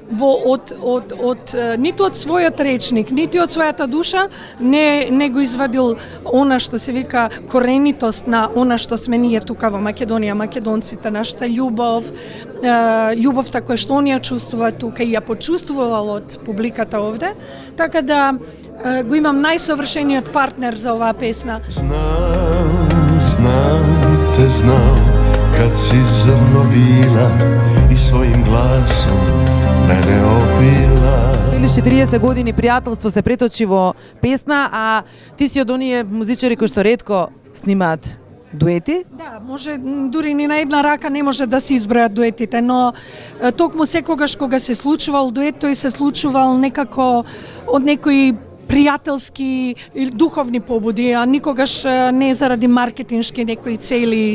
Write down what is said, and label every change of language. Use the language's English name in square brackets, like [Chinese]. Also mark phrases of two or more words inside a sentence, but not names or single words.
[Macedonian] ниту од својот речник, ниту од својата душа не го извадил она што се вика коренитост на она што сме ние тука во Македонија, македонците, нашата љубов, љубовта која што оние чувствуваат тука и ја почувствувал од публиката овде, така да го имам најсовршениот партнер за оваа песна. Знам, [Serbian] kad si zrno bila i svojim glasom mene opila. [Macedonian] Или 40 години пријателство се преточи во песна, а ти си од оние музичари кои што ретко снимаат дуети? Да, може дури ни на една рака не може да се избројат дуетите, но токму секогаш кога се случувал дует, тој се случувал некако од некои пријателски или духовни побуди, а никогаш не заради маркетиншки некои цели.